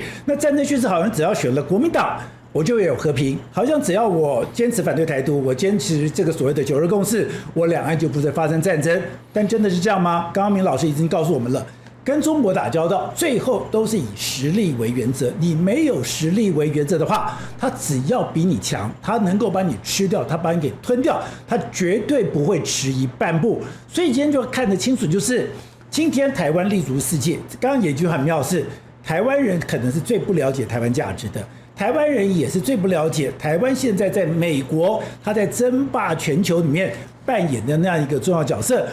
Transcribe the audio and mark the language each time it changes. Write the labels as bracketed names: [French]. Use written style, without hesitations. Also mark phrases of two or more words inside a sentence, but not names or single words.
[Chinese] 那戰爭敘事好像只要選了國民黨，我就有和平；好像只要我堅持反對台獨，我堅持這個所謂的九二共識，我兩岸就不再發生戰爭。但真的是這樣嗎？剛剛明老師已經告訴我們了，跟中國打交道，最後都是以實力為原則。你沒有實力為原則的話，他只要比你強，他能夠把你吃掉，他把你給吞掉，他絕對不會遲疑半步。所以今天就看得清楚，就是今天台灣立足世界。剛剛有一句很妙是，台灣人可能是最不了解台灣價值的，台灣人也是最不了解台灣現在在美國，他在爭霸全球裡面扮演的那樣一個重要角色。